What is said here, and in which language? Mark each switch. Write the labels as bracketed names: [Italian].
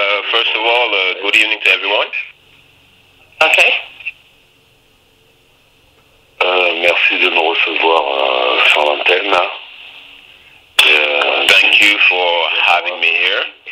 [English] First of all, good evening to everyone. Okay. [French] Merci de nous recevoir sur l'antenne. [English] Thank you for having me here.